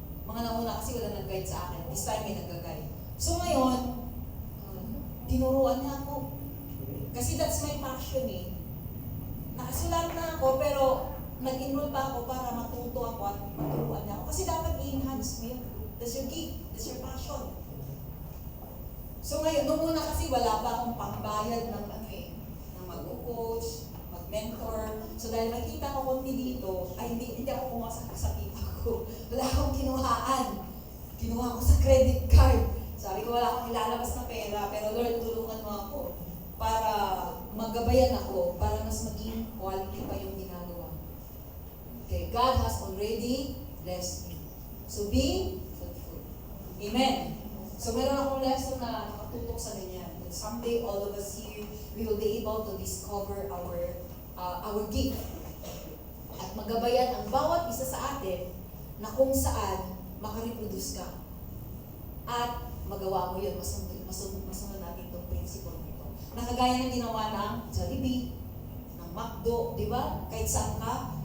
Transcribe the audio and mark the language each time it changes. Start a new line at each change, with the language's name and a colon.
Filipino: Mga nauna kasi wala nag-guide sa akin. This time may nag-guide. So ngayon, tinuruan niya ako.
English: Kasi that's my passion eh.
Filipino: Nakasulat na ako pero nag-enroll pa ako para matuto ako at maturuan niya ako. Kasi dapat i-enhance mo yun.
English: That's your gift. That's your passion.
Filipino: So ngayon, nung una kasi wala pa akong pangbayad ng ng mag-coach, mag-mentor. So dahil nakita ko konti dito, ay hindi ako pumasak sa kita ko. Wala akong kinuhaan. Kinuha ko sa credit card. Sabi ko wala akong ilalabas na pera, pero Lord, tulungan mo ako para magabayan ako, para mas maging quality pa yung ginagawa.
English: Okay, God has already blessed me. So be fruitful. Amen.
Filipino: So meron akong lesson na nakatutok sa ganyan.
English: And someday all of us here, we will be able to discover our gift.
Filipino: At magabayan ang bawat isa sa atin na kung saan makareproduce ka. At magawa mo yun, masunod natin itong principle nito. Nakagaya ng ginawa ng Jollibee, ng McDo, di ba? Kahit saan ka.